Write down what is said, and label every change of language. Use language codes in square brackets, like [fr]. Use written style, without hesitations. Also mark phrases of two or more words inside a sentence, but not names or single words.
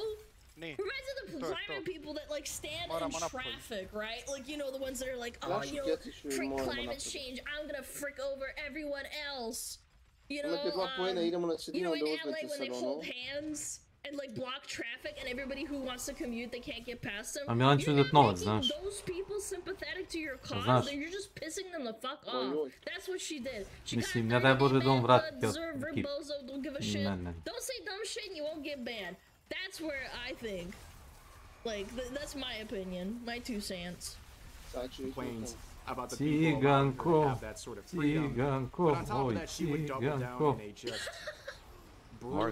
[en] Reminds me of the climate people that, like, stand in traffic, right? Like, you know, the ones that are like, oh, you know, frick climate change, I'm gonna frick over everyone else. You know, you know, in LA when they hold hands and, like, block traffic and everybody who wants to commute, they can't get past them. A [sr] Milan će uzeti novac, znaš. [en] Those people sympathetic to your cause, and you're just pissing them the fuck off. That's what she did. She [sr] Mislim, ne daj Bože da on vrati [en] don't give a shit. Don't say dumb shit and you won't get banned. That's where I think, like, that's my opinion, my 2 cents. Complains about the people who have that sort of freedom. But on top of that, she would double down in a just brutal